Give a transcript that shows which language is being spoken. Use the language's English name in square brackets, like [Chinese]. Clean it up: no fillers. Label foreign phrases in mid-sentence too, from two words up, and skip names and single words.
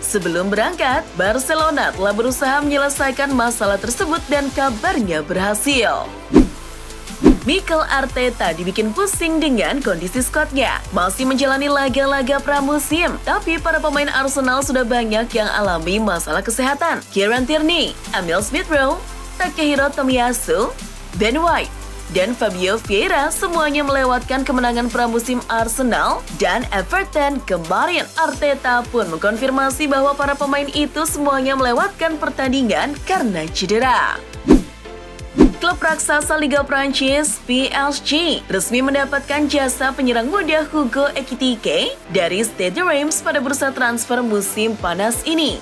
[Indonesian] Sebelum berangkat, Barcelona telah berusaha menyelesaikan masalah tersebut dan kabarnya berhasil. Mikel Arteta dibikin pusing dengan kondisi skuadnya. Masih menjalani laga-laga pramusim, tapi para pemain Arsenal sudah banyak yang alami masalah kesehatan. Kieran Tierney, Emil Smith-Rowe, Takehiro Tomiyasu, Ben White, dan Fabio Vieira semuanya melewatkan kemenangan pramusim Arsenal dan Everton kemarin. Arteta pun mengkonfirmasi bahwa para pemain itu semuanya melewatkan pertandingan karena cedera. Klub raksasa Liga Prancis PSG resmi mendapatkan jasa penyerang muda Hugo Ekitike dari Stade Reims pada bursa transfer musim panas ini.